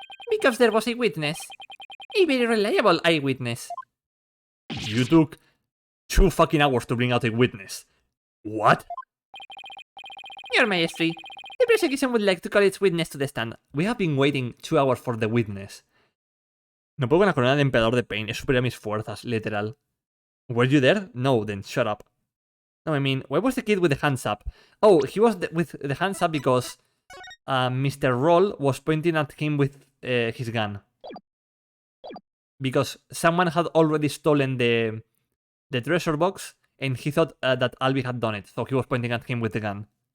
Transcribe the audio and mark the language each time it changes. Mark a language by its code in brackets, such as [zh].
[en] Because there was a witness. A very reliable eyewitness. You took 2 fucking hours to bring out a witness. What? Your Majesty, the prosecution would like to call its witness to the stand. We have been waiting 2 hours for the witness. [es] No puedo con la corona de emperador de Pain. Es superior a mis fuerzas, literal. [en] Were you there? No, then shut up. No, I mean, why was the kid with the hands up? Oh, he was with the hands up because Mr. Roll was pointing at him with his gun. Because someone had already stolen the treasure box, and he thought that Albi had done it, so he was pointing at him with the gun.